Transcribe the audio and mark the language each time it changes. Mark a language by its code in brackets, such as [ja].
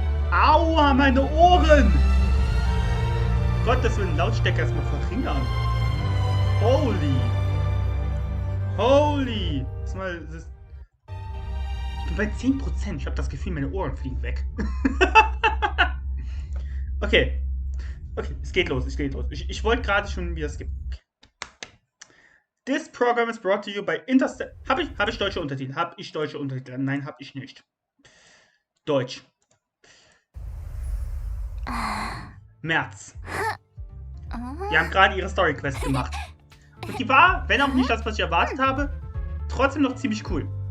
[de] Aua, meine Ohren! Gottes Willen, Lautstärke erstmal verringern. [en] Holy. Holy. [de] Ich bin bei 10%. Ich habe das Gefühl, meine Ohren fliegen weg. Okay. Okay, es geht los, Ich wollte gerade schon wieder skippen. [en] This program is brought to you by Interstate. [de] Hab ich deutsche Untertitel? Nein, hab ich nicht. Deutsch. März. Die haben gerade ihre Story-Quest gemacht. Und die war, wenn auch nicht das, was ich erwartet habe, trotzdem noch ziemlich cool.